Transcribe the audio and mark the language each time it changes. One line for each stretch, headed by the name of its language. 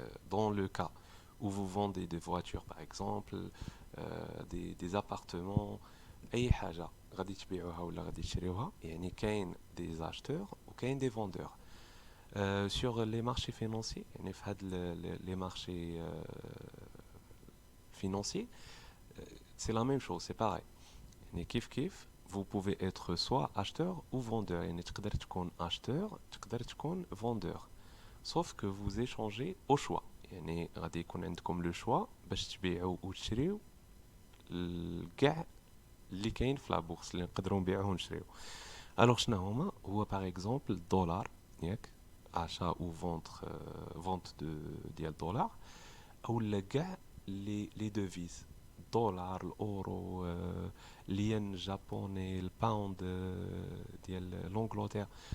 French: Dans le cas où vous vendez des voitures par exemple, des appartements،
Arabic: اي حاجه غادي تبيعوها ولا غادي تشريوها، يعني كاين دي زاشتور وكاين دي فوندور.
French: sur les marchés financiers،
Arabic: يعني في هاد
French: les marchés financiers c'est la même chose، c'est pareil.
Arabic: يعني كيف
French: vous pouvez être soit acheteur ou vendeur،
Arabic: يعني تقدر تكون
French: acheteur
Arabic: تقدر تكون
French: vendeur، sauf que vous échangez au choix.
Arabic: يعني غادي يكون عندكم لو شوا باش تبيعوا وتشريو كاع اللي كاين في لابورس اللي نقدروا نبيعوه ونشريو. الوغ شنو هما؟ هو باغ اكزومبل الدولار، ياك
French: achat ou vente
Arabic: ديال الدولار، او كاع لي دوفيز، الدولار، الاورو، الين الجابوني، الباوند ديال لونجلتير.